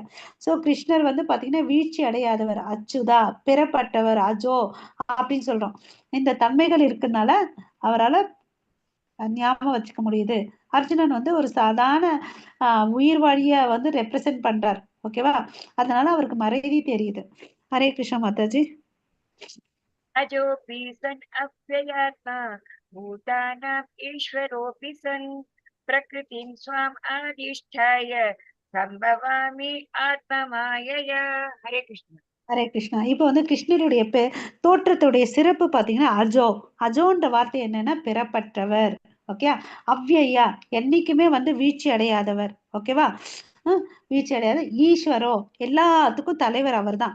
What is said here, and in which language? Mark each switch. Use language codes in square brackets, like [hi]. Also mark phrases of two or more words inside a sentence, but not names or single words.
[ta] ஸோ கிருஷ்ணர் வந்து பாத்தீங்கன்னா வீழ்ச்சி அடையாதவர், அச்சுதா, பெறப்பட்டவர், அஜோ அப்படின்னு சொல்றோம். இந்த தன்மைகள் இருக்கனால அவரால் ஞாபகம் வச்சுக்க முடியுது. அர்ஜுனன் வந்து ஒரு சாதாரண உயிர் வழிய வந்து ரெப்ரசென்ட் பண்றார். ஓகேவா? அதனால அவருக்கு மறைதி தெரியுது. ஹரே கிருஷ்ணா மாதாஜி. [sa] अजोऽपि सन् अव्ययात्मा भूतानाम् ईश्वरोऽपि सन् प्रकृतिं स्वाम् आदिष्ठाय सम्भवामि आत्ममायया. हरे कृष्ण. [ta] ஹரே கிருஷ்ணா. இப்போ வந்து கிருஷ்ணருடைய தோற்றத்துடைய சிறப்பு பாத்தீங்கன்னா அஜோன்ற வார்த்தை என்னன்னா பெறப்பட்டவர். ஓகே, அவ்யயா, என்னைக்குமே வந்து வீழ்ச்சி அடையாதவர். ஓகேவா? வீழ்ச்சி அடையாத ஈஸ்வரோ, எல்லாத்துக்கும் தலைவர் அவர் தான்.